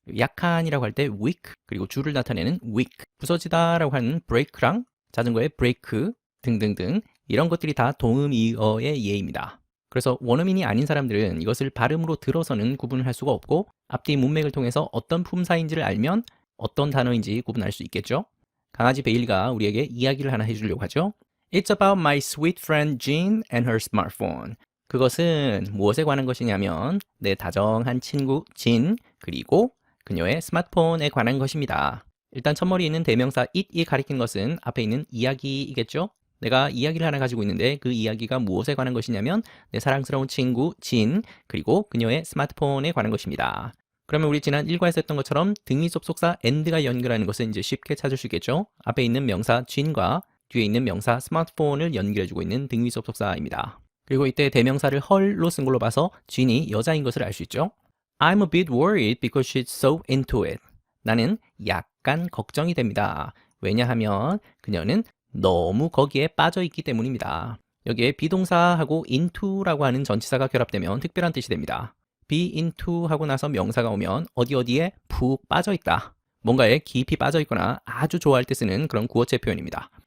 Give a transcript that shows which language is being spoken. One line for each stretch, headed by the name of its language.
Korean: 약한이라고 할 때 weak, 그리고 줄을 나타내는 weak. 부서지다라고 하는 break랑 자전거의 break 등등등, 이런 것들이 다 동음이어의 예입니다. 그래서 원어민이 아닌 사람들은 이것을 발음으로 들어서는 구분을 할 수가 없고, 앞뒤 문맥을 통해서 어떤 품사인지를 알면 어떤 단어인지 구분할 수 있겠죠. 강아지 베일리가 우리에게 이야기를 하나 해주려고 하죠.
English: It's about my sweet friend Jean and her smartphone.
Korean: 그것은 무엇에 관한 것이냐면 내 다정한 친구 진, 그리고 그녀의 스마트폰에 관한 것입니다. 일단 첫머리에 있는 대명사 it이 가리킨 것은 앞에 있는 이야기이겠죠. 내가 이야기를 하나 가지고 있는데 그 이야기가 무엇에 관한 것이냐면 내 사랑스러운 친구 진, 그리고 그녀의 스마트폰에 관한 것입니다. 그러면 우리 지난 1과에서 했던 것처럼 등위 접속사 and가 연결하는 것은 이제 쉽게 찾을 수 있겠죠. 앞에 있는 명사 진과 뒤에 있는 명사 스마트폰을 연결해주고 있는 등위 접속사입니다. 그리고 이때 대명사를 her로 쓴 걸로 봐서 진이 여자인 것을 알 수 있죠.
English: I'm a bit worried because she's so into it.
Korean: 나는 약간 걱정이 됩니다. 왜냐하면 그녀는 너무 거기에 빠져 있기 때문입니다. 여기에 비동사하고 into라고 하는 전치사가 결합되면 특별한 뜻이 됩니다. be into 하고 나서 명사가 오면 어디에 푹 빠져 있다, 뭔가에 깊이 빠져 있거나 아주 좋아할 때 쓰는 그런 구어체 표현입니다.